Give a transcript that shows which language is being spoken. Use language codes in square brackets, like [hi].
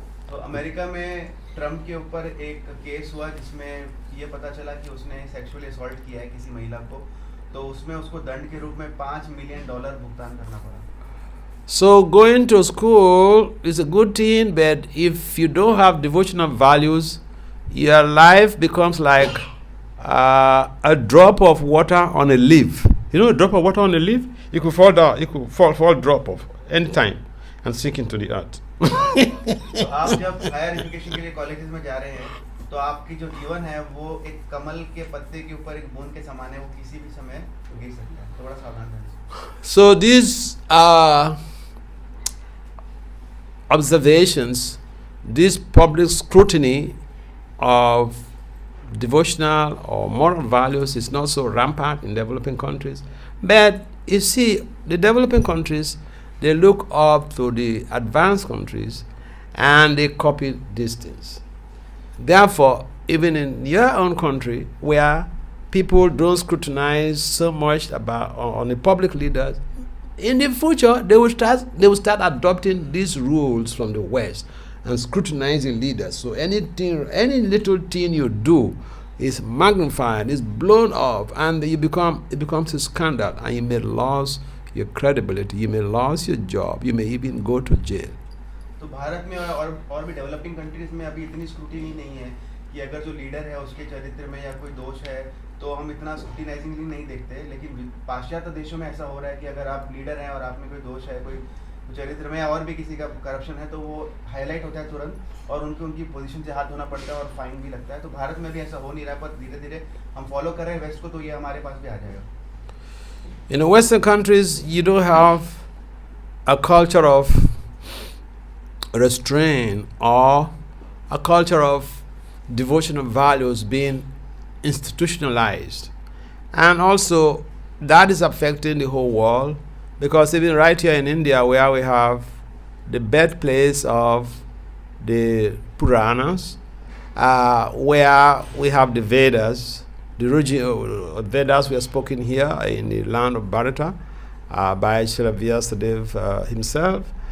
[hi] तो अमेरिका में ट्रम्प के ऊपर एक केस हुआ जिसमें ये पता चला कि उसने सेक्सुअली असॉल्ट किया है किसी महिला को, तो उसमें उसको दंड के रूप में $5 मिलियन भुगतान करना पड़ा. [en] So going to school is a good thing, but if you don't have devotional values, your life becomes like a drop of water on a leaf. You know, a drop of water on a leaf? You could fall down, you could fall drop of any time and sink into the earth. [hi] तो आप जब higher education के लिए colleges में जा रहे हैं, तो आपकी जो जीवन है वो एक कमल के पत्ते के ऊपर एक बूंद के समान है, वो किसी भी समय गिर सकता है. तो बड़ा सावधान रहें. [en] So these observations, this public scrutiny of devotional or moral values is not so rampant in developing countries. But you see, the developing countries, they look up to the advanced countries and they copy these things. Therefore, even in your own country, where people don't scrutinize so much about on the public leaders, in the future they will start adopting these rules from the West and scrutinizing leaders. So any little thing you do is magnified, is blown up, and it becomes a scandal, and you may lose your credibility, you may lose your job, you may even go to jail. [hi] तो भारत में और भी developing countries में अभी इतनी scrutiny नहीं है कि अगर जो लीडर है उसके चरित्र में या कोई दोष है तो हम इतना स्क्रूटिनाइजिंगली नहीं देखते, लेकिन पाश्चात्य देशों में ऐसा हो रहा है कि अगर आप लीडर हैं और आप में कोई दोष है, कोई चरित्र में और भी किसी का करप्शन है, तो वो हाईलाइट होता है तुरंत और उनकी पोजीशन से हाथ धोना पड़ता है और फाइन भी लगता है. तो भारत में भी ऐसा हो नहीं रहा, पर धीरे धीरे हम फॉलो कर रहे हैं वेस्ट को, तो ये हमारे पास भी आ जाएगा. [en] In the Western countries, you don't have a culture of restraint or a culture of devotional values being institutionalized. And also, that is affecting the whole world, because even right here in India, where we have the birthplace of the Puranas, where we have the Vedas, the original Vedas were spoken here in the land of Bharata by Srila Vasudeva himself.